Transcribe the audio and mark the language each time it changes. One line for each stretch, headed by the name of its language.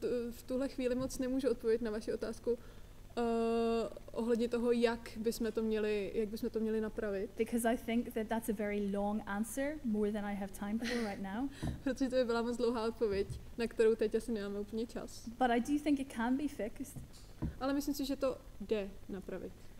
Czech: V tuhle chvíli moc nemůžu odpovědět na vaši otázku ohledně toho, jak bychom to měli napravit.
English: Because I think that that's a very long answer, more than I have time for right now.
Czech: Protože to by byla moc dlouhá odpověď, na kterou teď asi nemáme úplně čas.
English: But I do think it can be fixed.
Czech: Ale myslím si, že to jde napravit.